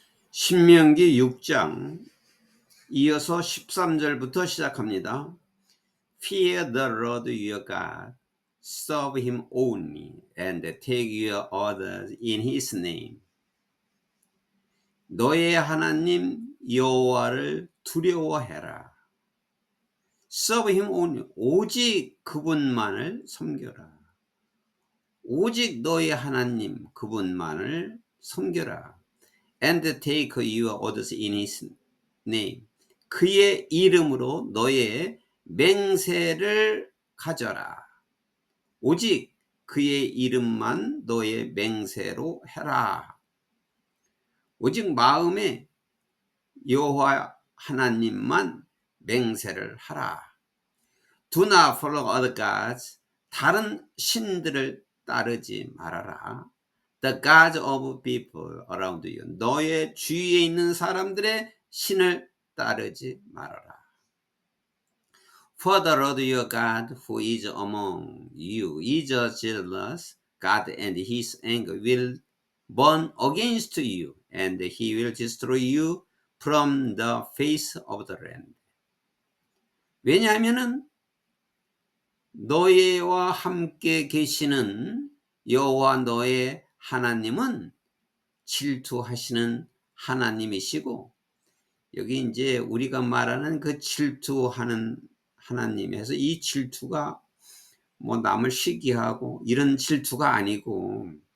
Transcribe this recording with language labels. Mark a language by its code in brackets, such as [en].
[ko] 신명기 6장 이어서 13절부터 시작합니다. [en] Fear the Lord your God, serve him only, and take your orders in his name. [ko] 너의 하나님 여호와를 두려워해라. [en] Serve him only, [ko] 오직 그분만을 섬겨라. 오직 너의 하나님 그분만을 섬겨라. [en] And take your orders in his name. [ko] 그의 이름으로 너의 맹세를 가져라. 오직 그의 이름만 너의 맹세로 해라. 오직 마음에 여호와 하나님만 맹세를 하라. [en] Do not follow other gods. [ko] 다른 신들을 따르지 말아라. [en] The gods of people around you. [ko] 너의 주위에 있는 사람들의 신을 따르지 말아라. [en] For the Lord your God who is among you is a jealous God, and his anger will burn against you, and he will destroy you from the face of the land. [ko] 왜냐하면은 너희와 함께 계시는 여호와 너의 하나님은 질투하시는 하나님이시고, 여기 이제 우리가 말하는 그 질투하는 하나님에서 이 질투가 뭐 남을 시기하고 이런 질투가 아니고,